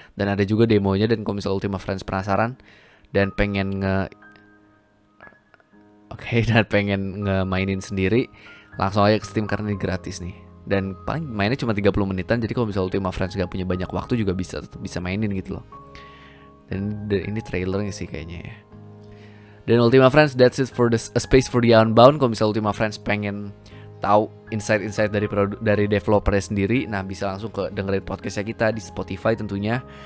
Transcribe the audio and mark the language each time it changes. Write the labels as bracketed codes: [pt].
[id] Dan ada juga demonya. Dan kalau misalnya Ultima Friends penasaran dan pengen dan pengen nge-mainin sendiri, langsung aja ke Steam karena ini gratis nih. Dan paling mainnya cuma 30 menitan. Jadi kalau misalnya Ultima Friends gak punya banyak waktu juga tetap bisa mainin gitu loh. Dan ini trailernya sih kayaknya ya. Dan [en] Ultima Friends, that's it for A Space for the Unbound. [id] Kalau misalnya Ultima Friends pengen tahu insight-insight dari developernya sendiri, nah bisa langsung dengerin podcastnya kita di Spotify tentunya.